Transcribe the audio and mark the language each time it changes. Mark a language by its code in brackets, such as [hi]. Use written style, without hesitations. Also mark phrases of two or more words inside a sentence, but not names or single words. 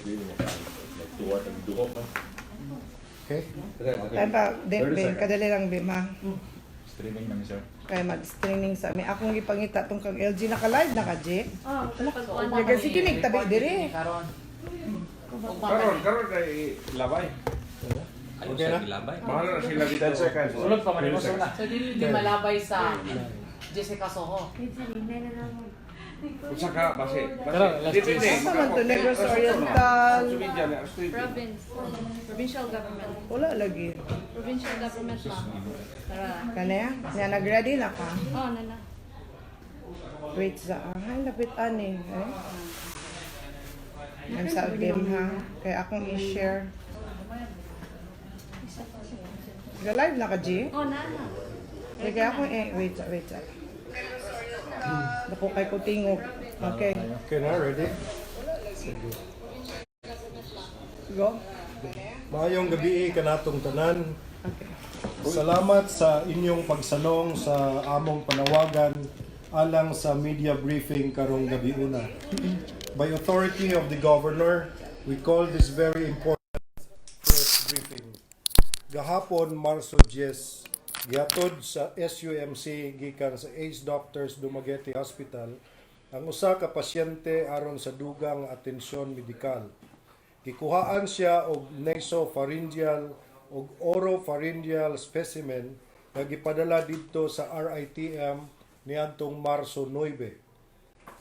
[ceb] Okay. Kaya pa, kadali lang bima. [tl] Streaming namin, sir. Kaya mag-streaming sa amin. [ceb] Akong ipangita tong kang LG naka-live na ka, G. Nagpag-uwan Kasi kinig tabi diri. Karon kay labay. Ayun Okay sa na? Ilabay. [tl] Mahal na sila dito. [en] 10 seconds. [ceb] Sulod pa man mo na. So di malabay sa Jessica Soho. Usa ka base. [tl] Dito [ceb] Asa man to, Negros Oriental. Province. [en] Provincial government. [ceb] Wala lagi. [en] Provincial government [ceb] pa. Tara. Kanya? Nga nag-ready na ka? Oh, nana. Wait sa ay lapit ani. I'm sa game ha. Kaya akong i-share. Live na ka, G? Oh, nana. Kaya akong wait sa. Dako kay ko tingog. Okay. Okay na, ready? Sige. Go. Maayong gabi kanatong tanan. Okay. Salamat sa inyong pagsanong sa among panawagan alang sa media briefing karong gabi una. [en] By authority of the governor, we call this very important press briefing. [ceb] Gahapon, Marso 10, gihatod sa SUMC gikan sa Ace Doctors Dumaguete Hospital ang usa ka pasyente aron sa dugang atensyon medikal. Gikuhaan siya og nasopharyngeal ug oropharyngeal specimen nga gipadala didto sa RITM niadtong Marso 9.